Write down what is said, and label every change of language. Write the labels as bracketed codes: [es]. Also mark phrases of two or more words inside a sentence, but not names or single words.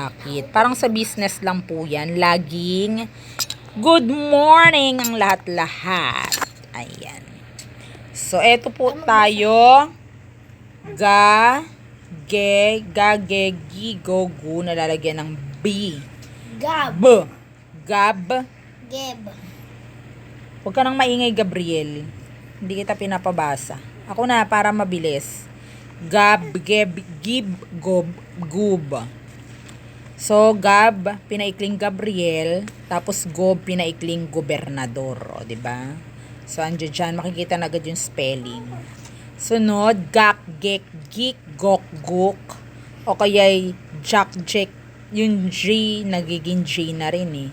[tl] Bakit? Parang sa business lang po yan. Laging [en] good morning [tl] ang lahat-lahat. Ayan. So, eto po tayo. Gagegi Gogu na lalagyan ng B. Gab. Gab. Geb. Huwag ka nang maingay, Gabriel. Hindi kita pinapabasa. Ako na, para mabilis. Gab, geb, gib, gob, gub. So, Gab, pinaikling Gabriel. Tapos, Gob, pinaikling gobernador. O, diba? So, andyan dyan. Makikita na agad yung spelling. Sunod, gak, gek, gik, gok, guk. O kaya'y jak, jek. Yung G, nagiging G na rin eh.